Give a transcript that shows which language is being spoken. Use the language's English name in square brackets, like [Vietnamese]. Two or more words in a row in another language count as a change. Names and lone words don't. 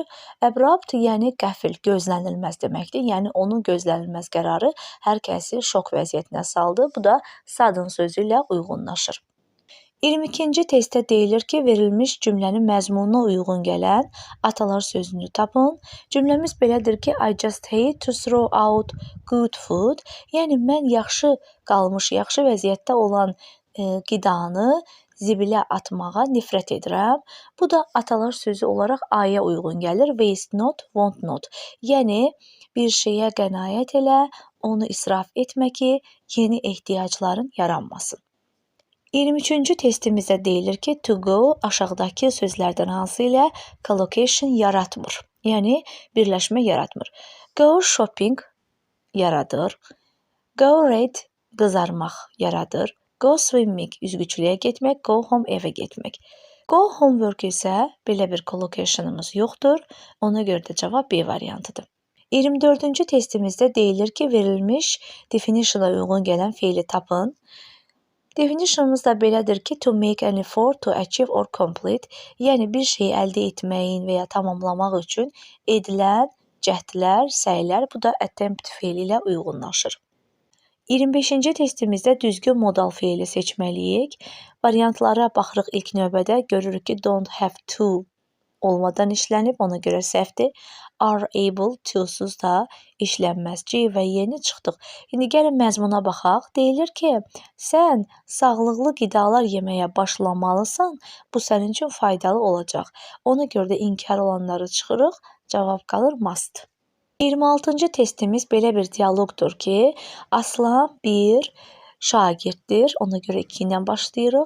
[Azerbaijani] Abrupt yəni qəfil, gözlənilməz deməkdir. Yəni onun gözlənilməz qərarı hər kəsi şok vəziyyətinə saldı. Bu da sudden sözü ilə uyğunlaşır. 22-ci testdə deyilir ki, verilmiş cümlənin məzmununa uyğun gələn atalar sözünü tapın. Cümləmiz belədir ki, [English] I just hate to throw out good food. [Azerbaijani] Yəni, mən yaxşı qalmış, yaxşı vəziyyətdə olan qidanı zibilə atmağa nifrət edirəm. Bu da atalar sözü olaraq I-yə uyğun gəlir. [English] Waste not, want not. [Azerbaijani] Yəni, bir şeyə qənaət elə, onu israf etmə ki, yeni ehtiyacların yaranmasın. 23-cü testimizdə deyilir ki, [English] to go [Azerbaijani] aşağıdakı sözlərdən hansı ilə collocation yaratmır. Yəni, birləşmə yaratmır. [English] Go shopping [Azerbaijani] yaradır. [English] Go red [Azerbaijani] qızarmaq yaradır. [English] Go swimming [Azerbaijani] üzgüçülüyə getmək. [English] Go home [Azerbaijani] evə getmək. [English] Go homework [Azerbaijani] isə belə bir collocationımız yoxdur. Ona görə də cavab B variantıdır. 24-cü testimizdə deyilir ki, verilmiş definition'a uyğun gələn feili tapın. Definitionımız da belədir ki, [English] to make an effort to achieve or complete, [Azerbaijani] yəni bir şeyi əldə etməyin və ya tamamlamaq üçün edilən cəhdlər, səylər, bu da attempt feili ilə uyğunlaşır. 25-ci testimizdə düzgün modal feili seçməliyik. Variantlara baxırıq ilk növbədə, görürük ki, [English] don't have to [Azerbaijani] olmadan işlənib, ona görə səhvdir. [English] Are able to-suz [Azerbaijani] da işlənməz. C və Y-ni çıxdıq. İndi gəlin məzmuna baxaq. Deyilir ki, sən sağlıqlı qidalar yeməyə başlamalısan, bu sənin üçün faydalı olacaq. Ona görə də inkar olanları çıxırıq, cavab qalır must. 26-cı testimiz belə bir dialoqdur ki, Aslan bir şagirddir, ona görə 2 ilə başlayırıq.